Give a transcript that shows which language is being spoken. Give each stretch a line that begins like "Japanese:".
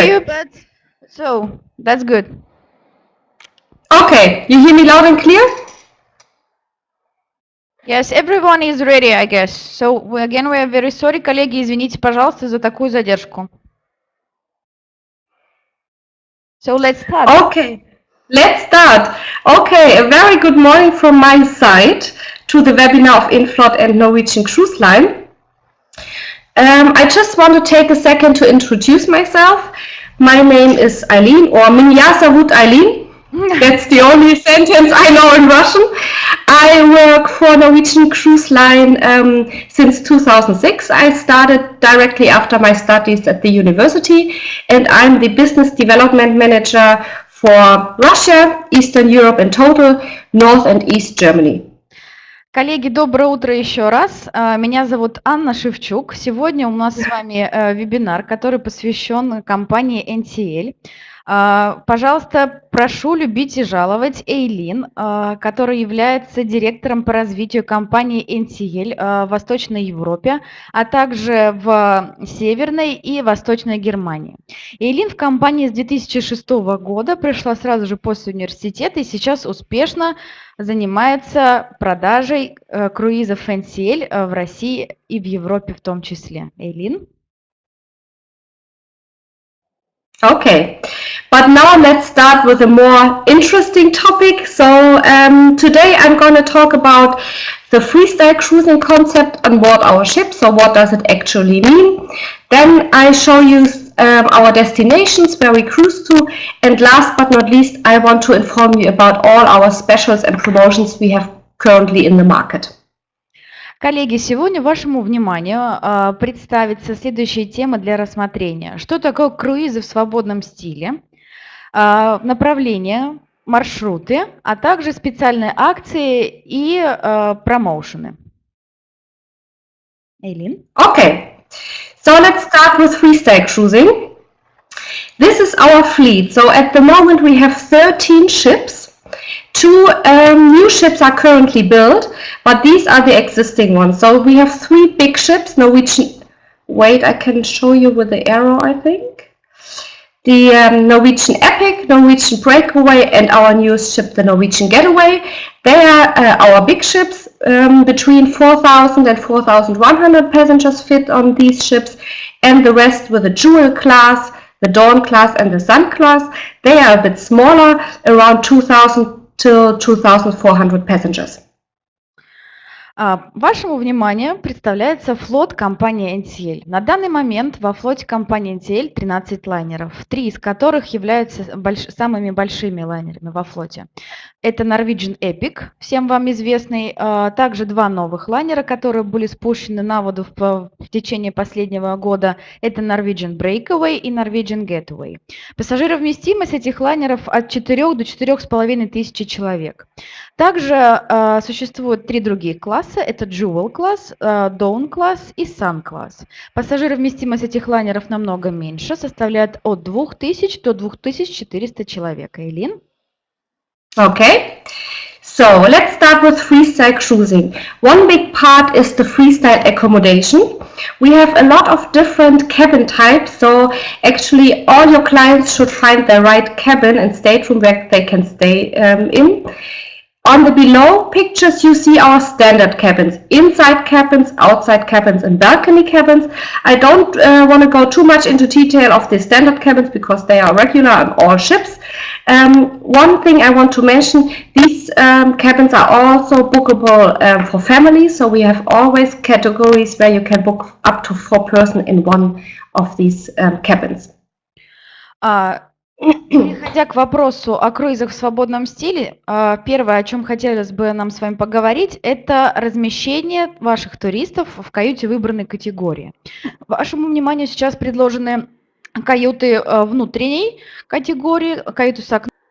English: hear you, but so that's good. Okay, you hear me loud and clear? Yes, everyone is ready, I guess. So again, we are very sorry,
Russian: коллеги, извините, пожалуйста, за такую задержку.
English: So let's start. Okay, let's start. Okay, a very good morning from my side to the webinar of Inflot and Norwegian Cruise Line. I just want to take a second to introduce myself. My name is Eileen, or Minyasavut Eileen. That's the only sentence I know in Russian. I work for Norwegian Cruise Line since 2006. I started directly after my studies at the university, and I'm the business development manager for Russia, Eastern Europe in total, North and East Germany.
Russian: Коллеги, доброе утро еще раз. Меня зовут Анна Шевчук. Сегодня у нас с вами вебинар, который посвящен компании NCL. Пожалуйста, прошу любить и жаловать Эйлин, которая является директором по развитию компании NCL в Восточной Европе, а также в Северной и Восточной Германии. Эйлин в компании с 2006 года, пришла сразу же после университета и сейчас успешно занимается продажей круизов NCL в России и в Европе в том числе. Эйлин?
English: Okay, but now let's start with a more interesting topic. So today I'm going to talk about the freestyle cruising concept on board our ship. So what does it actually mean? Then I show you our destinations where we cruise to. And last but not least, I want to inform you about all our specials and promotions we have currently in the market.
Russian: Коллеги, сегодня вашему вниманию представится следующая тема для рассмотрения. Что такое круизы в свободном стиле, направления, маршруты, а также специальные акции и промоушены. Эйлин?
English: Okay, so let's start with freestyle cruising. This is our fleet. So at the moment we have 13 ships. 2 new ships are currently built, but these are the existing ones. So we have 3 big ships, Norwegian, wait, I can show you with the arrow, I think. The Norwegian Epic, Norwegian Breakaway, and our newest ship, the Norwegian Getaway. They are our big ships. Between 4,000 and 4,100 passengers fit on these ships, and the rest with the Jewel class, the Dawn class, and the Sun class. They are a bit smaller, around 2,000 to 2,400 passengers.
Russian: Вашему вниманию представляется флот компании NCL. На данный момент во флоте компании NCL 13 лайнеров, 3 из которых являются самыми большими лайнерами во флоте. Это Norwegian Epic, всем вам известный, также 2 новых лайнера, которые были спущены на воду в течение последнего года. Это Norwegian Breakaway и Norwegian Getaway. Пассажировместимость этих лайнеров от 4 до 4,5 тысячи человек. Также существуют 3 другие класса. Это Jewel класс, Dawn класс и Sun класс. Пассажировместимость этих лайнеров намного меньше, составляет от 2000 до 2400 человек. Эйлин?
English: Okay, So let's start with freestyle cruising. One big part is the freestyle accommodation. We have a lot of different cabin types, so actually all your clients should find the right cabin and stateroom where they can stay in. On the below pictures you see our standard cabins, inside cabins, outside cabins and balcony cabins. I don't want to go too much into detail of the standard cabins because they are regular on all ships. One thing I want to mention, these cabins are also bookable for families, so we have always categories where you can book up to 4 persons in one of these cabins.
Russian: Переходя к вопросу о круизах в свободном стиле, первое, о чем хотелось бы нам с вами поговорить, это размещение ваших туристов в каюте выбранной категории. Вашему вниманию сейчас предложены каюты внутренней категории, каюты с окном.